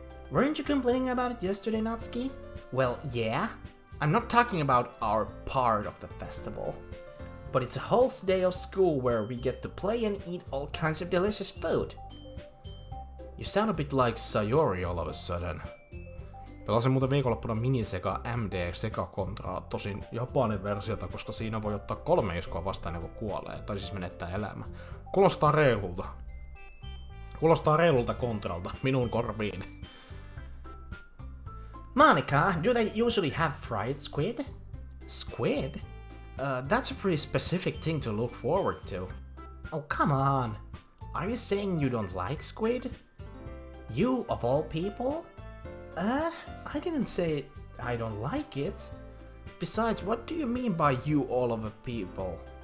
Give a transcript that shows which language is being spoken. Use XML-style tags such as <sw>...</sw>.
<en>Weren't you complaining about it yesterday, Natsuki? Well, yeah. I'm not talking about our part of the festival. But it's a whole day of school where we get to play and eat all kinds of delicious food. You sound a bit like Sayori all of a sudden.</en> <fi>Pelasin muuten viikonloppuna miniseka MD Seka Contraa, tosin Japanin versiota, koska siinä voi ottaa 3 iskua vastaan ennen kuin kuolee, tai siis menettää elämä. Kuulostaa reilulta. Kuulostaa reilulta Contralta, minun korviini.</fi> <en>Monika, do they usually have fried squid? Squid? That's a pretty specific thing to look forward to. Oh, come on. Are you saying you don't like squid? You, of all people? I didn't say I don't like it. Besides, what do you mean by you all of the people?</en>